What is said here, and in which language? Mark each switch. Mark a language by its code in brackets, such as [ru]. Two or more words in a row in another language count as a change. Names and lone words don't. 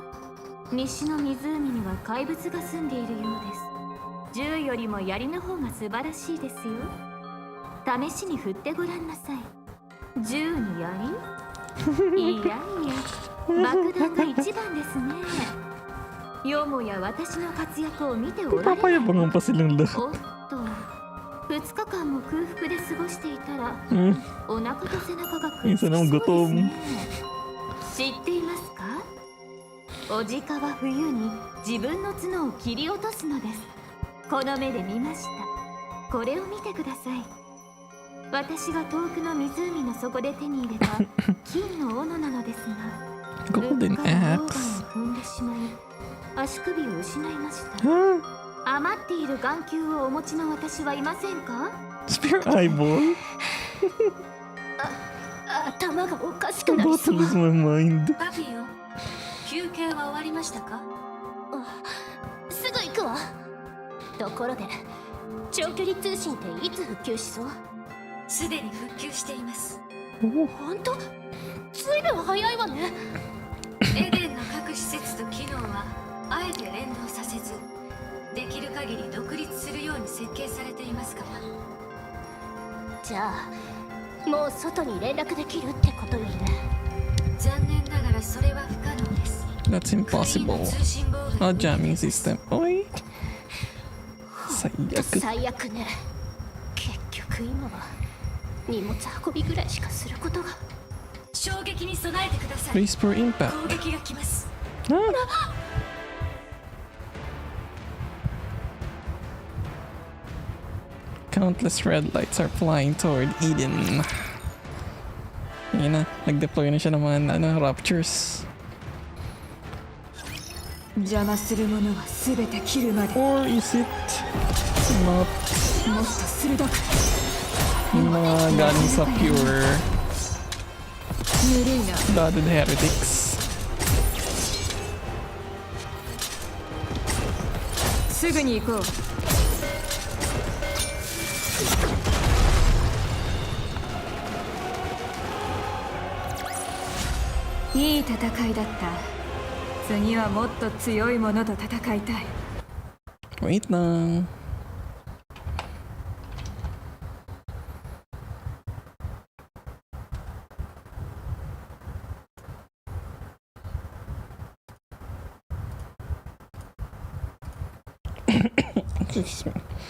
[ja] 西の湖には怪物が住んでいるようです。銃よりも槍の方が素晴らしいですよ。試しに振ってごらんなさい。銃に槍？いやいや、爆弾が一番ですね。よもや私の活躍を見ておられない。 [tl] Papayabangan pa silang [ja] お [tl] lahat. [ja] っと、2日間も空腹で過ごしていたら、お腹と背中がくっつきそうですね。知っていますか？オジカは冬に自分の角を切り落とすのです。この目で見ました。これを見てください。私が遠くの湖の底で手に入れた金の斧なのですが、 [en] Golden [ja] うっかり溶岩 [en] axe. [ja] を踏んでしまい足首を失いました。余っている眼球をお持ちの私はいませんか？ [en] Spare eyeball? [ja] 頭がおかしくなり [en] About [ja] そ [en] to [ja] う。 [en] lose my mind. [ja] パピよ、休憩は終わりましたか？すぐ行くわ。ところで長距離通信っていつ復旧しそう？すでに復旧しています。本当？ずいぶん早いわね。エデンの各施設と機能はあえて連動させず、できる限り独立するように設計されていますから。じゃあもう外に連絡できるってことよね。残念ながらそれは不可能です。 [en] That's impossible. A jamming system. Oi. [ja] 最悪。最悪ね。結局今は荷物運びぐらいしかすることが。衝撃に備えてください。 [en] Brace for impact. [ja] 攻撃が来ます。 [en] Countless red lights are flying toward Eden. [tl] Yun na, nag-deploy na siya ng mga raptures. [ja] 邪魔するものは全て切るまで。 [en] Or is it not? [ja] もっと鋭く。 [tl] Yung mga galing sa pure [ja] ぬるいな。 [en] blooded heretics. [ja] すぐに行こう。いい戦いだった。次はもっと強いものと戦いたい。 [en] Wait lang. Excuse me.